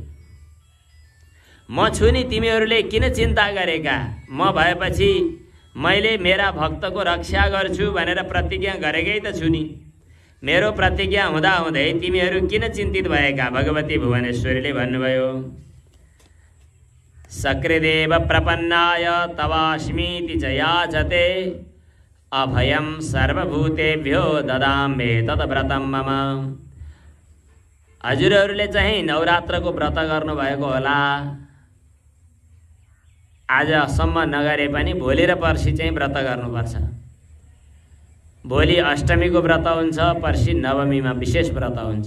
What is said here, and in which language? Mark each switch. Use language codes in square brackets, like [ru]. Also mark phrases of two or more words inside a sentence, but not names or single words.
[ne] म छु नि, तिमीहरूले किन चिन्ता गरेका? म भएपछि मैले मेरा भक्तको रक्षा गर्छु भनेर प्रतिज्ञा गरेकै त छु नि। मेरो प्रतिज्ञा हुँदाहुँदै तिमीहरू किन चिन्तित भएका? भगवती भुवनेश्वरीले भन्नुभयो, [sa] सकृदेव प्रपन्नाय तवास्मीति च याचते अभयं सर्वभूतेभ्यो ददाम्ये तद्व्रतं मम। [ne] हजुरहरूले चाहिँ नवरात्रको व्रत गर्नुभएको होला, आजसम्म नगरे पनि भोलि र पर्सि चाहिँ व्रत गर्नुपर्छ। भोलि अष्टमीको व्रत हुन्छ, पर्सि नवमीमा विशेष व्रत हुन्छ।